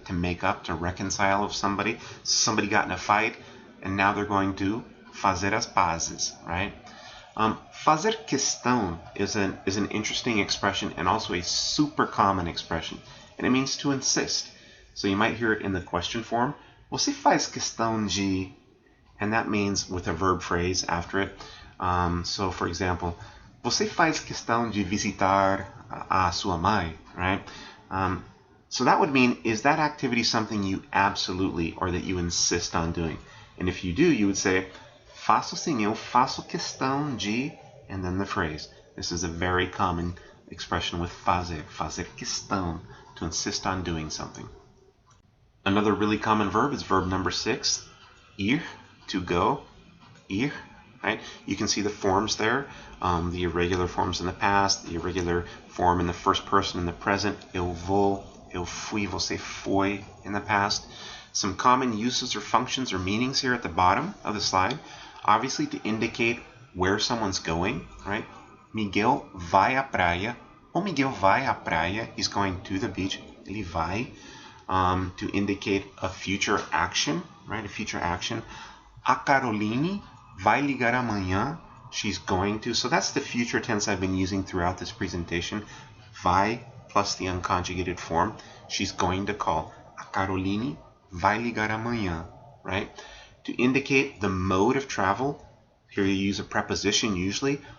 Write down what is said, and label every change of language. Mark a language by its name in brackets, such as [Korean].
[English] To make up, to reconcile with somebody. Somebody got in a fight, and now they're going to [Portuguese] fazer as pazes, [English] right? Fazer questão is an interesting expression and also a super common expression. And it means to insist. So you might hear it in the question form. [Portuguese] Você faz questão de... [English] And that means with a verb phrase after it. So for example, [Portuguese] você faz questão de visitar a sua mãe, right? [English] So that would mean, is that activity something you absolutely or that you insist on doing? And if you do, you would say, [Portuguese] faço sim, eu faço questão de, [English] and then the phrase. This is a very common expression with fazer questão, to insist on doing something. Another really common verb is verb number 6, ir, to go, ir, right? You can see the forms there, the irregular forms in the past, the irregular form in the first person in the present, [Portuguese] eu vou, eu fui, você foi [English] in the past. Some common uses or functions or meanings here at the bottom of the slide. Obviously to indicate where someone's going, right? [Portuguese] Miguel vai à praia. O Miguel vai à praia. [English] He's going to the beach. [Portuguese] Ele vai. [English] To indicate a future action, right? A future action. [Portuguese] A Caroline vai ligar amanhã. [English] She's going to. So that's the future tense I've been using throughout this presentation. Vai plus the unconjugated form. She's going to call. [Portuguese] A Caroline vai ligar amanhã, [English] right? To indicate the mode of travel, here you use a preposition usually.